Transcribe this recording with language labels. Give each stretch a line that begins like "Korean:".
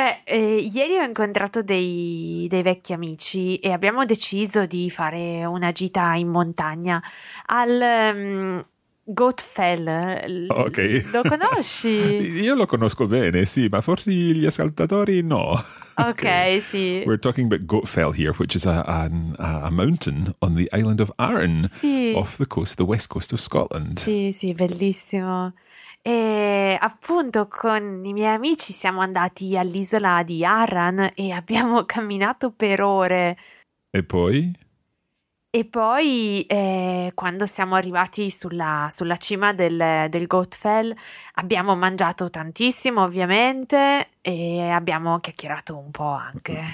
Italian: Ieri ho incontrato dei vecchi amici e abbiamo deciso di fare una gita in montagna al Goatfell. Ok. Lo conosci? Io lo conosco bene, sì, ma forse gli ascoltatori no. Okay, sì.
English: We're talking about Goatfell here, which is a mountain on the island of Arran,
Italian: sì.
English: Off the coast, the west coast of Scotland.
Italian: Sì, sì, bellissimo. E appunto con i miei amici siamo andati all'isola di Arran e abbiamo camminato per ore. E poi? E poi quando siamo arrivati sulla cima del Goatfell abbiamo mangiato tantissimo ovviamente e abbiamo chiacchierato un po' anche.